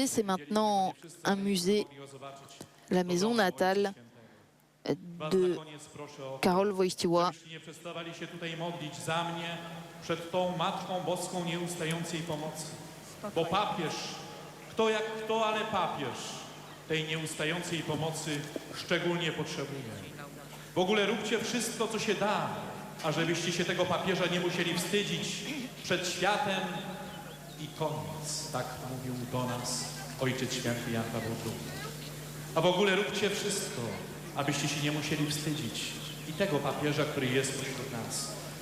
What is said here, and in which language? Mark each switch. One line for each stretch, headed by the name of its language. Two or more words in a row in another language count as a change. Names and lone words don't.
French: C'est maintenant un musée, la maison natale de Karol Wojtyła.
Polish: Bo papież, kto jak kto, ale papież tej nieustającej pomocy szczególnie potrzebuje. W ogóle róbcie wszystko, co się da, ażebyście się tego papieża nie musieli wstydzić przed światem i koniec. Tak mówił do nas Ojciec Święty Jan Paweł II. A w ogóle róbcie wszystko, abyście się nie musieli wstydzić i tego papieża, który jest wśród nas.